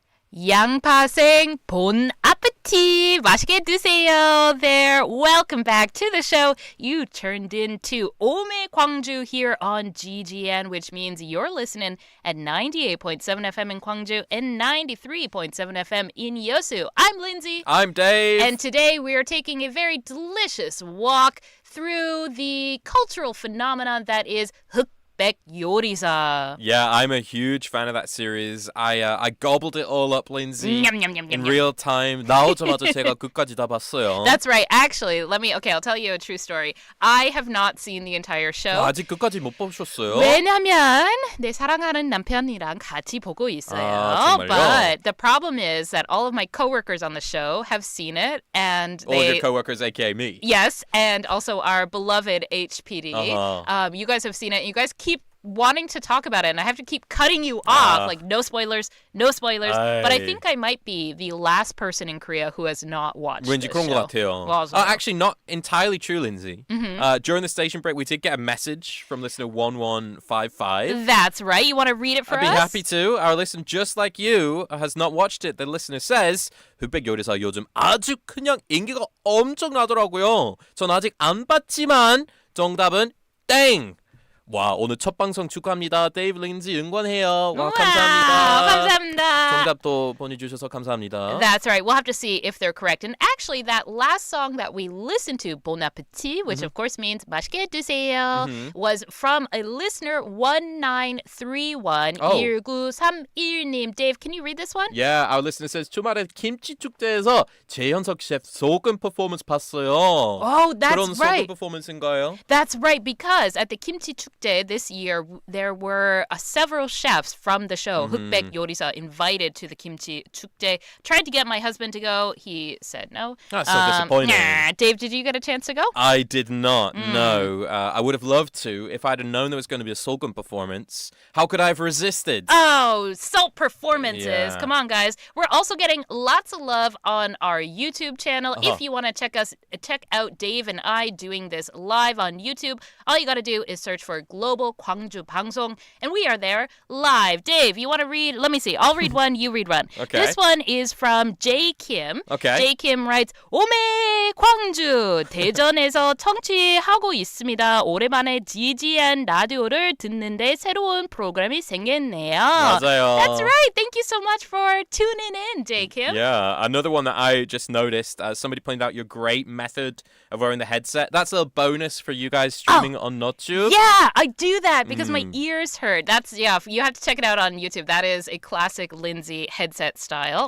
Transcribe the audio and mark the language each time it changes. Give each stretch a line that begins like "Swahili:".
English: 양파생 본 아프티 맛있게 드세요 there. Welcome back to the show. You turned into 오매광주 here on GGN, which means you're listening at 98.7 FM in Gwangju and 93.7 FM in Yeosu. I'm Lindsay. I'm Dave. And today we are taking a very delicious walk through the cultural phenomenon that is 흑백 요리사. Yeah, I'm a huge fan of that series. I gobbled it all up, Lindsay, in real time.
Korean: 나오자마자 제가 끝까지 다 봤어요.
English: That's right. Actually, I'll tell you a true story. I have not seen the entire show.
Korean: 아직 끝까지 못 보셨어요? 왜냐면 내 사랑하는 남편이랑 같이 보고 있어요. 정말요?
English: But the problem is that all of my coworkers on the show have seen it, and All of your coworkers, aka me. Yes, and also our beloved HPD. You guys have seen it. You guys keep wanting to talk about it, and I have to keep cutting you off. Like, no spoilers, no spoilers. But I think I might be the last person in Korea who has not watched
Korean: 왠지
English: this
Korean: 그런
English: show.
Korean: 것 같아요. 맞아요.
English: Actually, not entirely true, Lindsay. During the station break, we did get a message from listener 1155. That's right. You want to read it for I'd be us? happy to. Our listener, just like you, has not watched it. The listener says,
Korean: 흑백 요리사 요즘 아주 그냥 인기가 엄청나더라고요. 전 아직 안 봤지만 정답은 땡! 와, 오늘 첫 방송 축하합니다. 데이브, 린지 응원해요. 와, 감사합니다. 감사합니다. 정답도 보내주셔서 감사합니다.
English: That's right. We'll have to see if they're correct. And actually, that last song that we listened to, Bon Appetit, which of course means
Korean: 맛있게 드세요,
English: was from a listener 1931 1931님. Dave, can you read this one? Yeah, our listener says
Korean: 주말에 김치 축제에서 재현석 셰프 소금 퍼포먼스 봤어요.
English: Oh, that's
Korean: 그런
English: right.
Korean: 소금 퍼포먼스인가요?
English: That's right, because at the kimchi 축제 this year, there were several chefs from the show, 흑백 요리사, invited to the kimchi 축제. Tried to get my husband to go. He said no. That's so disappointing. Nah. Dave, did you get a chance to go? I did not, no. I would have loved to if I'd have known there was going to be a Solgun performance. How could I have resisted? Oh, salt performances. Yeah. Come on, guys. We're also getting lots of love on our YouTube channel. If you want to check out Dave and I doing this live on YouTube, all you got to do is search for 글로벌광주방송, and we are there live. Dave, you want to read? Let me see. I'll read one, you read one. Okay. This one is from J. Kim. Okay. J. Kim writes,
Korean: 오매광주 대전에서 청취하고 있습니다. 오랜만에 GGN 라디오를 듣는데 새로운 프로그램이 생겼네요. 맞아요.
English: That's right. Thank you so much for tuning in, J. Kim. Yeah, another one that I just noticed. Somebody pointed out your great method of wearing the headset. That's a bonus for you guys streaming on Notu. Yeah, I do that because my ears hurt. You have to check it out on YouTube. That is a classic Lindsay headset style.